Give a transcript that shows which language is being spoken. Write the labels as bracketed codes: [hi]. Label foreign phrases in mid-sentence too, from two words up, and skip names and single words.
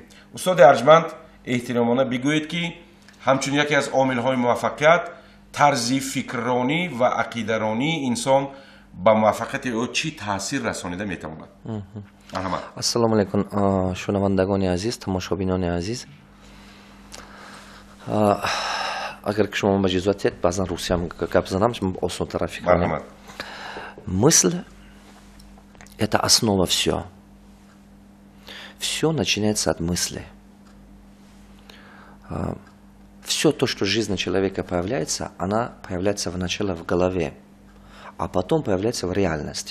[tg] устоди арҷманд, эҳтиромона бигӯед ки ҳамчун яке аз омилҳои муваффақият тарзи фикрронӣ ва ақидаронии инсон ба муваффақияти ӯ чӣ таъсир расонида метавонад? ассалому алейкум шунавандагони азиз, тамошобинони азиз. агар ки шумо ба иҷозат диҳед, баъзан русиям гап занам, осонтара фикр конем. [ru] Мысль – это основа все. Все начинается от мысли. Все то, что в жизни человека появляется, она появляется вначале в голове, а потом появляется в реальности.